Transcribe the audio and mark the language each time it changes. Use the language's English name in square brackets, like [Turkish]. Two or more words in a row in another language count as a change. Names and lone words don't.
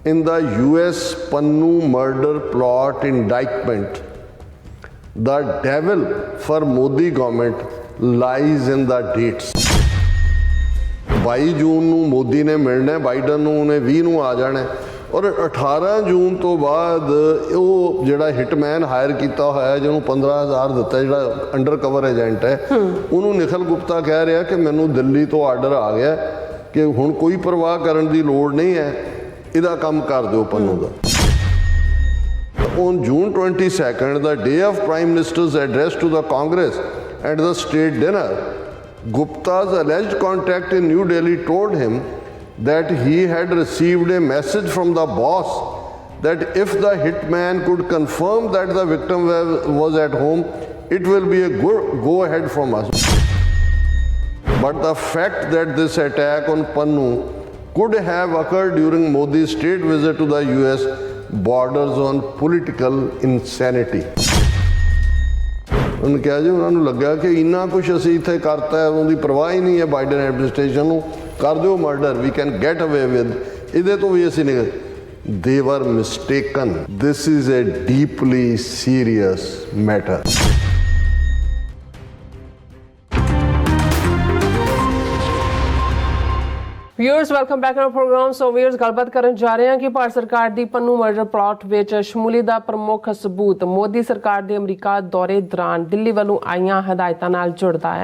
[English] in the US Pannu murder plot indictment, the devil for Modi government lies in the dates. [Punjabi] 22 ਜੂਨ ਨੂੰ ਮੋਦੀ ਨੇ ਮਿਲਣਾ, ਬਾਈਡਨ ਨੂੰ ਉਹਨੇ 20 ਨੂੰ ਆ ਜਾਣਾ, ਔਰ 18 ਜੂਨ ਤੋਂ ਬਾਅਦ ਉਹ ਜਿਹੜਾ [English] hitman hire [Punjabi] ਕੀਤਾ ਹੋਇਆ ਜਿਹਨੂੰ 15,000 ਦਿੱਤਾ, ਜਿਹੜਾ [English] under cover agent [Punjabi] ਹੈ, ਉਹਨੂੰ ਨਿਖਲ ਗੁਪਤਾ ਕਹਿ ਰਿਹਾ ਕਿ ਮੈਨੂੰ ਦਿੱਲੀ ਤੋਂ ਆਰਡਰ ਆ ਗਿਆ ਕਿ ਹੁਣ ਕੋਈ ਪਰਵਾਹ ਕਰਨ ਦੀ ਲੋੜ ਨਹੀਂ ਹੈ, ਇਹਦਾ ਕੰਮ ਕਰ ਦਿਓ ਪੰਨੂ ਦਾ। [English] On June 22nd, the day of Prime Minister's address to the Congress at the state dinner, Gupta's alleged contact in New Delhi told him that he had received a message from the boss that if the hitman could confirm that the victim was at home, it will be a good go-ahead from us. But the fact that this attack on Pannu could have occurred during Modi's state visit to the US borders on political insanity. [Punjabi] ਉਹਨੇ ਕਿਹਾ ਜੀ ਉਹਨਾਂ ਨੂੰ ਲੱਗਾ ਕਿ ਇੰਨਾ ਕੁਛ ਅਸੀਂ ਇੱਥੇ ਕਰਤਾ ਹੈ, ਉਹਦੀ ਪਰਵਾਹ ਹੀ ਨਹੀਂ ਹੈ ਬਾਈਡਨ ਐਡਮਿਨਿਸਟ੍ਰੇਸ਼ਨ ਨੂੰ, ਕਰ ਦਿਓ ਮਰਡਰ, [English] we can get away with, [Punjabi] ਇਹਦੇ ਤੋਂ ਵੀ ਅਸੀਂ ਨਹੀਂ। [English] They were mistaken. This is a deeply serious matter. viewers welcome back to program. so viewers [Punjabi] ਗੱਲਬਾਤ ਕਰਨ ਜਾ ਰਹੇ ਹਾਂ ਕਿ ਭਾਰਤ ਸਰਕਾਰ ਦੀ ਪੰਨੂ [English] murder plot [Punjabi] ਵਿੱਚ ਸ਼ਮੂਲੀਅਤ ਦਾ ਪ੍ਰਮੁੱਖ ਸਬੂਤ ਮੋਦੀ ਸਰਕਾਰ ਦੇ ਅਮਰੀਕਾ ਦੌਰੇ ਦੌਰਾਨ ਦਿੱਲੀ ਵੱਲੋਂ ਆਈਆਂ ਹਦਾਇਤਾਂ ਨਾਲ ਜੁੜਦਾ ਹੈ।